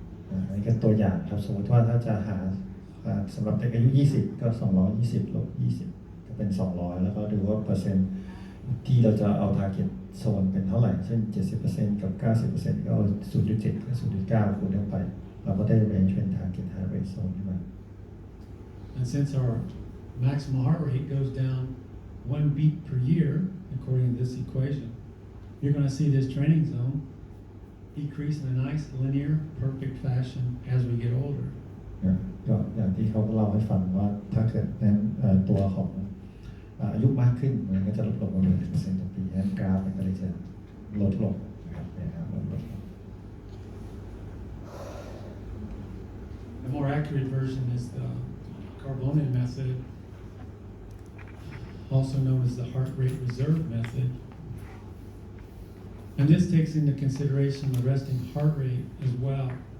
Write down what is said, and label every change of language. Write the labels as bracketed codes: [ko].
[th] อันนี้ก็ตัวอย่างครับสมมติว่าถ้าจะหาสำหรับเด็กอายุ20ก็220ลบ20ก็เป็น200แล้วก็ดูว่าเปอร์เซ็นต์ที่เราจะเอา target zone เป็นเท่าไหร่เช่น 70% กับ 90% ก็เอา 0.7 กับ 0.9 คูณเข้าไปเราก็ได้ range เป็น target heart rate zone ขึ้นมา [en] And since our maximum heart rate goes down 1 beat per year, according to this equation, you're going to see this training zone decrease in a nice linear, perfect fashion as we get older. [th] ก็อย่างที่เขาเล่าให้ฟังว่าถ้าเกิดนั้นตัวของอายุมากขึ้นมันก็จะลดลงประมาณ 1% ต่อปีนั้นกราฟมันก็เลยจะลดลงนะครับลดลง [en] The more accurate version is the Carbonian method, also known as the heart rate reserve method. And this takes into consideration the resting heart rate as well.